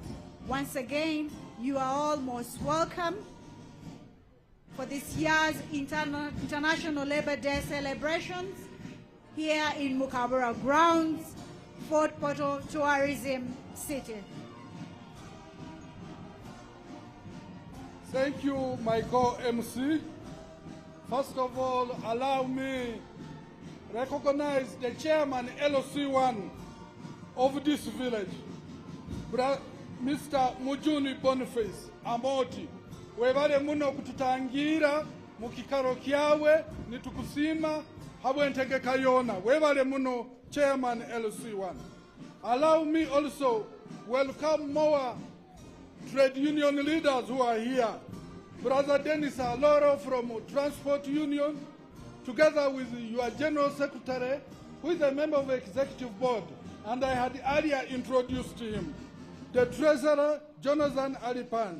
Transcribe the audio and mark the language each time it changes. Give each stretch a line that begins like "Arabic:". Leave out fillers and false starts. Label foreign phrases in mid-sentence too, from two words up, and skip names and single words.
English: Once again, you are all most welcome for this year's International Labour Day celebrations here in Mukabura grounds, Fort Portal Tourism City. Thank you, my co-MC. First of all, allow me recognize the chairman LOC1 of this village, Mr. Mujuni Boniface Amoti.
Tooro: Webale muno kututangira mukikaro kyawe nitukusima habwentege kayona. Webale muno chairman LOC1.
English: Allow me also welcome more trade union leaders who are here. Brother Dennis Aloro from Transport Union, together with your General Secretary, who is a member of the Executive Board, and I had earlier introduced him, the Treasurer, Jonathan Alipan.